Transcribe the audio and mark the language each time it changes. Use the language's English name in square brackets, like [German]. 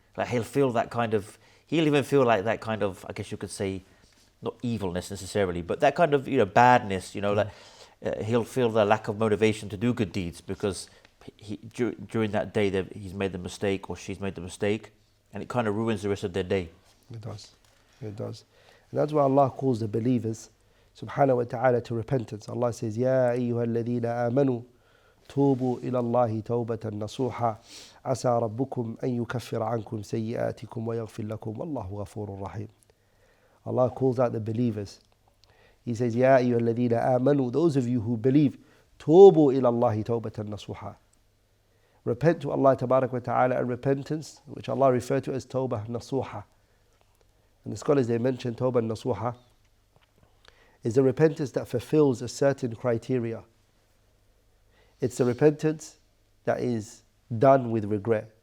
[English] Like he'll even feel like that kind of, I guess you could say, not evilness necessarily, but that kind of badness, like he'll feel the lack of motivation to do good deeds because during that day that he's made the mistake or she's made the mistake, and it kind of ruins the rest of their day. It does. And that's why Allah calls the believers subhanahu wa ta'ala to repentance. Allah says, [Arabic] Ya ayyuha alladhina amanu توبوا إلى الله توبة نصوحا عسى ربكم أن يكفر عنكم سيئاتكم ويغفر لكم والله غفور رحيم. Allah calls out the believers. [English] He says, [Arabic] يا أيها الذين آمنوا, [English] those of you who believe, [Arabic] توبوا إلى الله توبة نصوحا. [English] Repent to Allah Tabarak wa Ta'ala, and repentance, which Allah referred to as Tawbah Nasuha. And the scholars, they mention Tawbah Nasuha is a repentance that fulfills a certain criteria. It's a repentance that is done with regret.